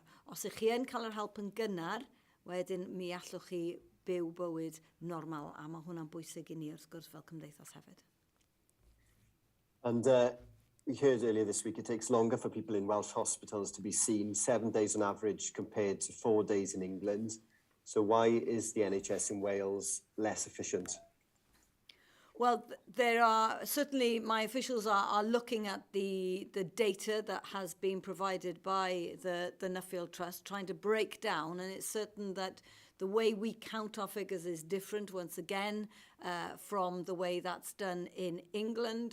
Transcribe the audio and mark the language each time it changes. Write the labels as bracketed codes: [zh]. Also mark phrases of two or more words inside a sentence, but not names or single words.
[cy] Os ych chi yn cael yr help yn gynnar, wedyn mi allwch chi byw bywyd normal, a mae hwnna'n bwysig i ni wrth gwrs fel cymdeithas hefyd. [en] And we heard earlier this week it takes longer for people in Welsh hospitals to be seen, 7 days on average compared to 4 days in England. So why is the NHS in Wales less efficient? Well, there are certainly, my officials are looking at the data that has been provided by the Nuffield Trust, trying to break down, and it's certain that the way we count our figures is different once again from the way that's done in England.